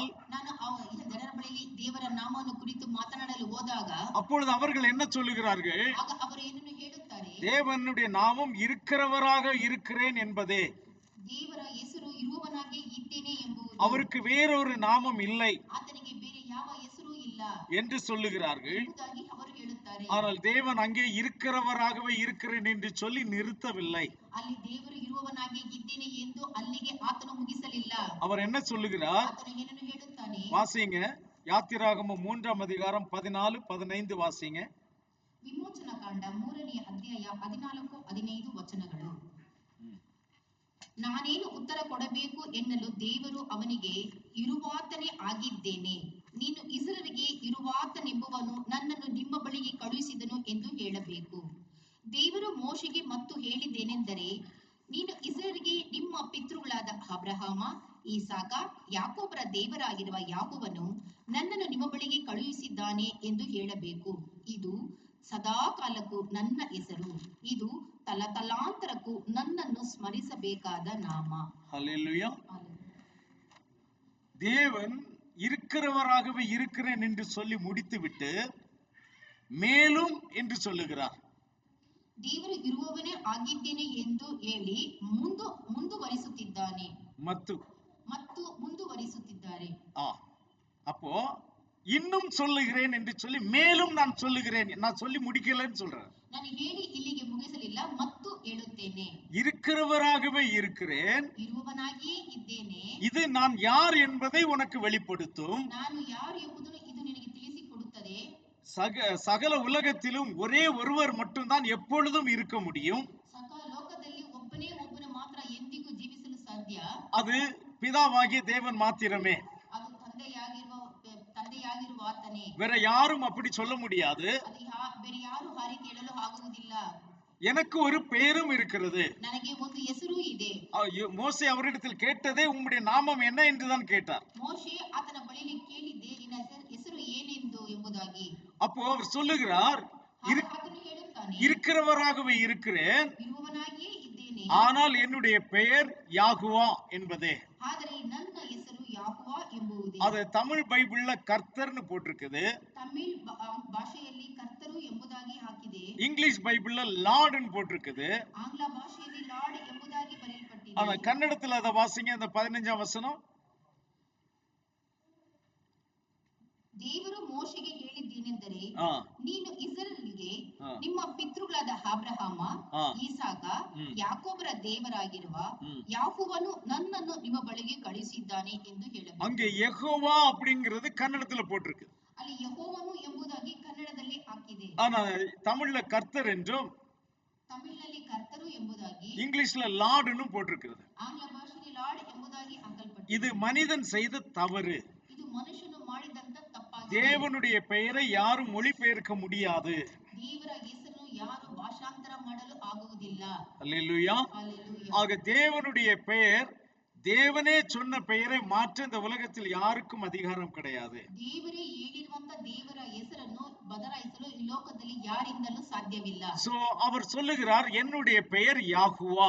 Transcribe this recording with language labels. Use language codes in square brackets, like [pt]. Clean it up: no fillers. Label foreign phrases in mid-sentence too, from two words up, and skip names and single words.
[kn] ನಾನು ಜನರ ಬಳಿಯಲ್ಲಿ ದೇವರ ನಾಮವನ್ನು ಕುರಿತು ಮಾತನಾಡಲು ಹೋದಾಗ [ta] அப்பொழுது அவர்கள் என்ன சொல்லுகிறார்கள்? [kn] ಆಗ ಅವರು ಏನನ್ನು ಹೇಳುತ್ತಾರೆ? [ta] தேவனுடைய நாமம் இருக்கிறவராக இருக்கிறேன் என்பதே. [kn] ದೇವರ ಹೆಸರು ಇರುವವನಾಗಿ ಇದ್ದೇನೆ ಎಂಬುದು. [ta] அவருக்கு வேறொரு நாமம் இல்லை [kn] ಆತನಿಗೆ ಬೇರೆ ಯಾವ ಹೆಸರು ಇಲ್ಲ [ta] என்று சொல்லுகிறார்கள். [kn] ಎಂಬುದಾಗಿ ಅವರು ಹೇಳುತ್ತಾರೆ. [ta] ஆனால் தேவன் அங்கே இருக்கிறவராகவே இருக்கிறேன் என்று சொல்லி நிறுத்தவில்லை. [kn] ಅಲ್ಲಿ ದೇವರು ಇರುವವನಾಗಿ ಇದ್ದೇನೆ ಎಂದು ಅಲ್ಲಿಗೆ ಆತನು ಮುಗಿಸಲಿಲ್ಲ. [ta] அவர் என்ன சொல்லுகிறார்? [kn] ಆತನು ಏನನ್ನು ಹೇಳುತ್ತಾನೆ? [ta] வாசிங்க, யாத்திராகமம் 3ஆம் அதிகாரம் 14, 15 வாசிங்க. [kn] ವಿಮೋಚನಾ ಕಾಂಡ 3ನೇ ಅಧ್ಯಾಯ 14, 15 ವಚನಗಳು. ನಾನೇನು ಉತ್ತರ ಕೊಡಬೇಕು ಎನ್ನಲು ದೇವರು ಅವನಿಗೆ, ಇರುವಾತನೇ ಆಗಿದ್ದೇನೆ, ನೀನು ಇಸ್ರಾಯೇಲಿಗೆ ಇರುವಾತನೆಂಬುವನು ನನ್ನನ್ನು ನಿಮ್ಮ ಬಳಿಗೆ ಕಳುಹಿಸಿದನು ಎಂದು ಹೇಳಬೇಕು. ದೇವರು ಮೋಶೆಗೆ ಮತ್ತು ಹೇಳಿದ್ದೇನೆಂದರೆ, ನೀನು ಇಸ್ರಾಯೇಲಿಗೆ ನಿಮ್ಮ ಪಿತೃಗಳಾದ ಅಬ್ರಹಾಮ, ಈಸಾಕ, ಯಾಕೋಬರ ದೇವರಾಗಿರುವ ಯಾಕೋಬನು ನನ್ನನ್ನು ನಿಮ್ಮ ಬಳಿಗೆ ಕಳುಹಿಸಿದ್ದಾನೆ ಎಂದು ಹೇಳಬೇಕು. ಇದು ಸದಾ ಕಾಲಕ್ಕೂ ನನ್ನ ಹೆಸರು, ಇದು ತಲತಲಾಂತರಕ್ಕೂ ನನ್ನನ್ನು ಸ್ಮರಿಸಬೇಕಾದ ನಾಮ. [ta] ஹல்லேலூயா. தேவன் இருக்கிறவராகவே இருக்கிறேன் என்று சொல்லி முடித்துவிட்டு மேலும் என்று சொல்லுகிறார். [kn] ದೇವರು ಇರುವವನೇ ಆಗಿದ್ದೇನೆ ಎಂದು ಹೇಳಿ ಮುಂದುವರಿಸುತ್ತಿದ್ದಾನೆ ಮತ್ತು ಮುಂದುವರಿಸುತ್ತಿದ್ದಾರೆ. [ta] அப்போ இன்னும் சொல்லுகிறேன் என்று சொல்லி மேலும் நான் சொல்லுகிறேன், நான் சொல்லி முடிக்கலன்னு சொல்றேன். [kn] ನಾನು ಹೇಳಿ ಇಲ್ಲಿಗೆ ಮುಗಿಸಲಿಲ್ಲ, ಮತ್ತು ಹೇಳುತ್ತೇನೆ. [ta] இருக்கிறவராகவே இருக்கிறேன், [kn] ಇರುವವನಾಗಿಯೇ ಇದ್ದೇನೆ, [ta] இது நான் யார் என்பதை உனக்கு வெளிப்படுத்தும். [kn] ನಾನು ಯಾರು ಎಂಬುದನ್ನು ಇದು ನಿನಗೆ ತಿಳಿಸಿಕೊಡುತ್ತದೆ. [ta] சகல உலகத்திலும் ஒரே ஒருவர் மட்டும்தான் எப்பொழுதும் இருக்க முடியும். [kn] ಸಕಲ ಲೋಕದಲ್ಲಿ ಒಬ್ಬನು ಮಾತ್ರ ಎಂದಿಗೂ ಜೀವಿಸಲು ಸಾಧ್ಯ. [ta] அது பிதாவாகிய தேவன் மாத்திரமே. [kn] ಅದು ತಂದೆಯಾಗಿರುವ ಆತನೇ. [ta] வேற யாரும் அப்படி சொல்ல முடியாது. [kn] ಬೇರೆ ಯಾರು ಆ ರೀತಿ ಹೇಳಲು ಆಗುವುದಿಲ್ಲ. [ta] எனக்கு ஒரு பெயரும் இருக்கிறது, [kn] ನನಗೆ ಒಂದು ಹೆಸರು ಇದೆ. [ta] மோசே அவரிடத்தில் கேட்டதே உம்முடைய நாமம் என்ன என்றுதான் கேட்டார். [kn] ಮೋಶೆ ಆತನ ಬಳಿಯಲ್ಲಿ ಕೇಳಿದ್ದೆ, ನಿನ್ನ ಹೆಸರು ಏನೆಂದು ಎಂಬುದಾಗಿ. [ta] அப்போ அவர் சொல்லுகிறார், இருக்கிறவராகவே இருக்கிறேன், [kn] ಇರುವವನಾಗಿಯೇ ಇದ್ದೇನೆ, [ta] ஆனால் என்னுடைய பெயர் யாகுவா என்பதே. [kn] ಆದರೆ ನನ್ನ ಹೆಸರು ಯಾಹೋವಾ ಎಂಬುದೇ. [ta] அது தமிழ் பைபிள்ல கர்த்தர்னு போட்டிருக்குது. [kn] ತಮಿಳ್ ಭಾಷೆಯಲ್ಲಿ ಕರ್ತರು ಎಂಬುದಾಗಿ ಹಾಕಿದೆ. [ta] இங்கிலீஷ் பைபிள்ல லார்ட்னு போட்டிருக்குது. [kn] ಆಂಗ್ಲ ಭಾಷೆಯಲ್ಲಿ ಲಾರ್ಡ್ ಎಂಬುದಾಗಿ ಬರೆಯಲ್ಪಟ್ಟಿದೆ. [ta] ஆனா கன்னடத்துல அத வாசிங்க, அந்த 15ஆம் வசனம். [kn] ದೇವರು ಮೋಶೆಗೆ ಹೇಳಿದ್ದೇನೆಂದರೆ, ನೀನು ಇಸ್ರಾಯೇಲಿಗೆ ನಿಮ್ಮ ಪಿತೃಗಳಾದ ಅಬ್ರಹಾಮ, ಈಸಾಕ, ಯಾಕೋಬರ ದೇವರಾಗಿರುವ ಯಾಹೋವನು ನನ್ನನ್ನು ನಿಮ್ಮ ಬಳಿಗೆ ಕಳುಹಿಸಿದ್ದಾನೆ ಎಂದು ಹೇಳಬೇಕು. [ta] அங்கே யெகோவா அப்படிங்கிறது கன்னடத்துல போட்டிருக்கு. [kn] ಅಲ್ಲಿ ಯೆಹೋವನು ಎಂಬುದಾಗಿ ಕನ್ನಡದಲ್ಲಿ ಹಾಕಿದೆ. [ta] ஆனா தமிழ்ல கர்த்தர் என்றும் [kn] ತಮಿಳಿನಲ್ಲಿ ಕರ್ತರು ಎಂಬುದಾಗಿ, [ta] இங்கிலீஷ்ல லார்ட்னு போட்டிருக்கிறது. [kn] ಆಂಗ್ಲ ಭಾಷೆಯಲ್ಲಿ ಲಾರ್ಡ್ ಎಂಬುದಾಗಿ ಹಾಕಲ್ಪಟ್ಟಿದೆ. [ta] இது மனிதன் செய்த தவறு. [kn] ಇದು ಮನುಷ್ಯನು ಮಾಡಿದಂತ ತಪ್ಪಾಗಿದೆ. [ta] தேவனுடைய பெயரை யாரும் மொழிபெயர்க்க முடியாது. [kn] ದೇವರ ಹೆಸರನ್ನು ಯಾರು ಭಾಷಾಂತರ ಮಾಡಲು ಆಗುವುದಿಲ್ಲ. [ta] அல்லேலூயா. Hallelujah. ஆக தேவனுடைய பெயர், தேவனே சொன்ன பெயரை மாற்ற இந்த உலகத்தில் யாருக்கும் அதிகாரம் கிடையாது. [kn] ದೇವರೇ ಹೇಳಿರುವಂತ ದೇವರ ಹೆಸರನ್ನು ಬದಲಾಯಿಸಲು ಈ ಲೋಕದಲ್ಲಿ ಯಾರಿಂದಲೂ ಸಾಧ್ಯವಿಲ್ಲ. [ta] சோ அவர் சொல்லுகிறார், என்னுடைய பெயர் யாகுவா.